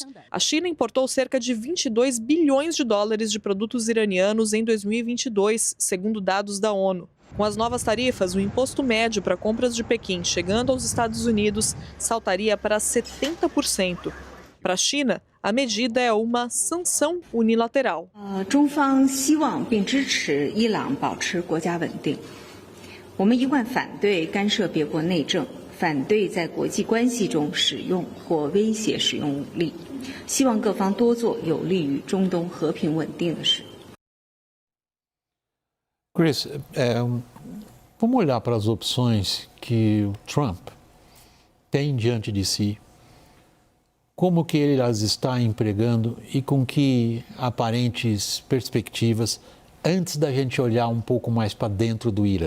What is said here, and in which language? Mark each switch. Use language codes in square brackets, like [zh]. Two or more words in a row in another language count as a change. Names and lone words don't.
[pt] A China importou cerca de 22 bilhões de dólares de produtos iranianos em 2022, segundo dados da ONU. Com as novas tarifas, o imposto médio para compras de Pequim chegando aos Estados Unidos saltaria para 70%. Para a China, a medida é uma sanção unilateral. [zh] 中方希望并支持伊朗保持国家稳定。我们一贯反对干涉别国内政，反对在国际关系中使用或威胁使用武力。希望各方多做有利于中东和平稳定的事。 [pt] Chris, vamos olhar para as opções que o Trump tem diante de si, como que ele as está empregando e com que aparentes perspectivas antes da gente olhar um pouco mais para dentro do Irã.